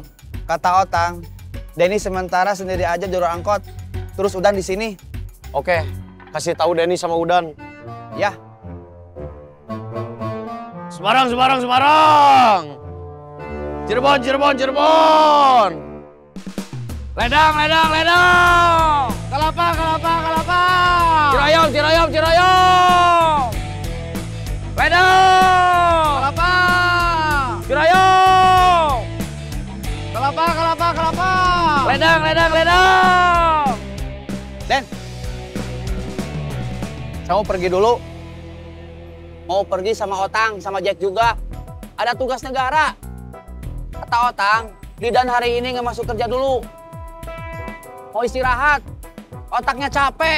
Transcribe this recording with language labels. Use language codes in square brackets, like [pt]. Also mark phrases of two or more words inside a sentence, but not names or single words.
[id] Kata Otang, Denny sementara sendiri aja jalur angkot. Terus Udan di sini. Oke, kasih tahu Denny sama Udan. Ya. Semarang, Semarang, Semarang. Cirebon, Cirebon, Cirebon. Ledang, Ledang, Ledang. Kelapa, Kelapa, Kelapa. Ciroyom, Ciroyom, Ciroyom. Ledang. Kelapa. Ciroyom. Kelapa, Kelapa, Kelapa. Ledang, Ledang, Ledang. Den. Saya mau pergi dulu. Mau pergi sama Otang, sama Jack juga. Ada tugas negara. Kata Otang, Didan hari ini nggak masuk kerja dulu. Mau istirahat. Otaknya capek.